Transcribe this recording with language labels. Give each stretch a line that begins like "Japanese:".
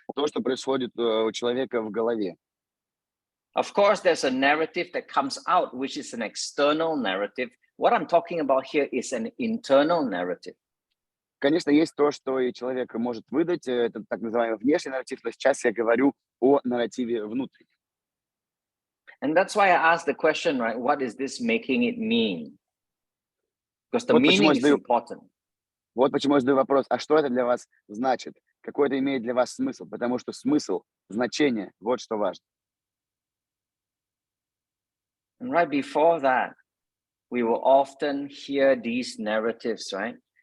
Russian: То, что происходит у человека в голове.
English: Of course, there's a narrative that comes out, which is an external narrative. What I'm talking about here is an internal narrative.
Russian: Конечно, есть то, что и человек может выдать, это так называемый внешний нарратив, но сейчас я говорю о нарративе внутреннем.
English: And that's why I asked the question, right? What is this making it mean? Because the meaning is important.
Russian: Вот почему я задаю вопрос, а что это для вас значит? Какой это имеет для вас смысл? Потому что смысл, значение, вот что важно.
English: And right before that, we will often hear these narratives, right?